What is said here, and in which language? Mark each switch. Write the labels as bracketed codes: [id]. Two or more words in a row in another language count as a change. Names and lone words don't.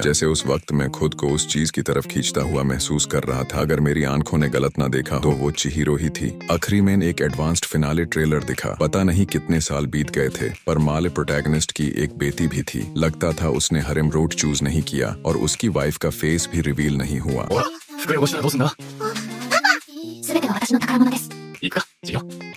[hi] जैसे उस वक्त मैं खुद को उस चीज की तरफ खींचता हुआ महसूस कर रहा था। अगर मेरी आंखों ने गलत ना देखा तो वो चिहिरो ही थी। आखिरी में एक [en] advanced finale trailer [hi] दिखा। पता नहीं कितने साल बीत गए थे, पर [en] male protagonist [hi] की एक बेटी भी थी। लगता था उसने [en] harem road choose [hi] नहीं किया और उसकी वाइफ का फेस भी रिवील नहीं हुआ। [ja] おい、袋汚したらどうすんだ。全ては私の宝物です。いいか、授業。